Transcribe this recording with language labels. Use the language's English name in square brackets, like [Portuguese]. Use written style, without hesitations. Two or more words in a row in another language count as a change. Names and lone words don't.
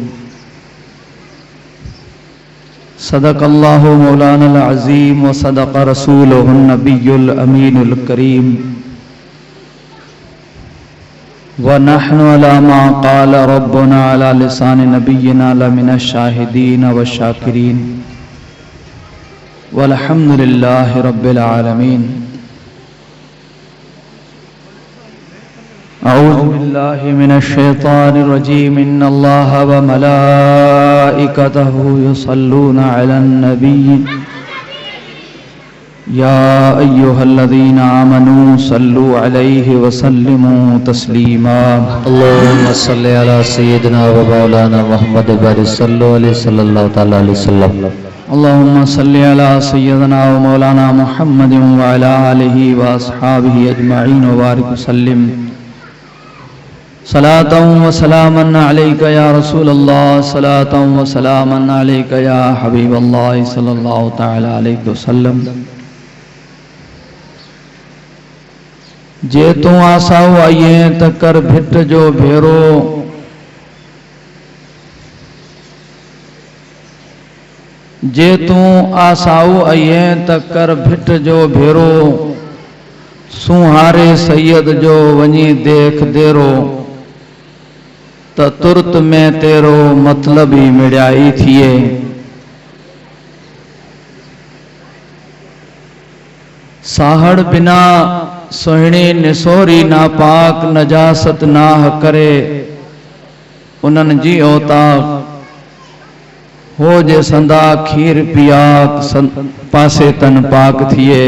[Arabic] صدق الله مولانا العظيم وصدق رسوله النبي الأمين الكريم ونحن على ما قال ربنا على لسان نبينا لمن الشاهدين والشاكرين والحمد لله رب العالمين. أعوذ بالله من الشيطان الرجيم. إن الله وملائكته يصلون على النبي يا أيها الذين آمنوا صلوا عليه وسلموا تسليما. اللهم صل على سيدنا ومولانا محمد بارك صلى الله تعالى عليه وسلم. اللهم صل على سيدنا ومولانا محمد وعلى آله وأصحابه أجمعين وبارك وسلم. صلاة وسلاما عليك يا رسول الله، صلاة وسلاما عليك يا حبيب الله صلى الله تعالى عليه وسلم. [Sindhi] जे तू आसाऊ आइए तकर भिट जो भेरो, जे तू आसाऊ आइए तकर भिट जो भेरो, सुहारे सैयद जो वनी देख देरो, त तुरत में तेरो मतलब ही मिड़ाई थिए। साहड़ बिना सोहणी निसोरी नापाक नजासत नाह करे, उनन जी औताक हो जे संदा खीर पियाक पासे तन पाक थिए।